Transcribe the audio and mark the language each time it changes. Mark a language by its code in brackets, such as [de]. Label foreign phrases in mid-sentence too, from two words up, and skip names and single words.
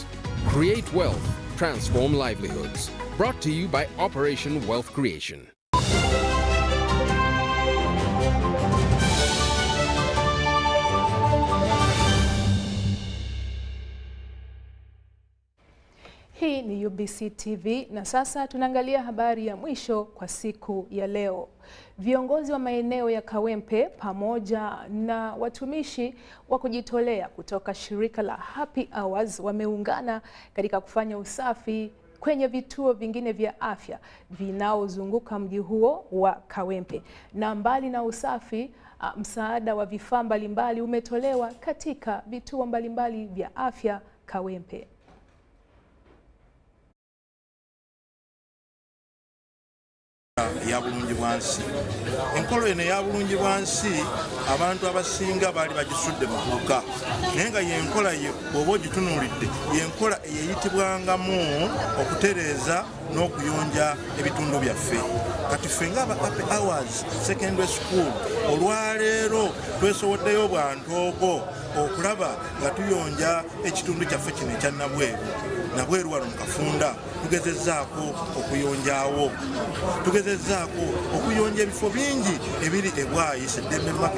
[en] Create wealth, transform livelihoods. Brought to you by Operation Wealth Creation. [sw] Hii ni UBC TV na sasa tunaangalia habari ya mwisho kwa siku ya leo. Viongozi wa maeneo ya Kawempe pamoja na watumishi wa kujitolea kutoka shirika la Happy Hours wameungana katika kufanya usafi kwenye vituo vingine vya afya vinaozunguka mji huo wa Kawempe. Na mbali na usafi, msaada wa vifaa mbalimbali umetolewa katika vituo mbalimbali vya afya Kawempe. [lg] Ya bulungi bwansi enkolo eno ya bulungi bwansi abantu abasinga bali bagisudde mu kuuka naye nga yenkola ye bw'oba ogitunulidde yenkola eyitibwangamu okutereeza n'okuyonja ebitundu byaffe kati ffe nga aba Happy Hours Secondary School olwaleero twesoboddeyo bwantoogo okulaba nga tuyonja ekitundu kyaffe kino ekya Nabweru wano mu Kafunda tugezezzaako okuyonjaawo tugezezzaako okuyonja ebifo bingi ebiri ebwayi Seddembe Market.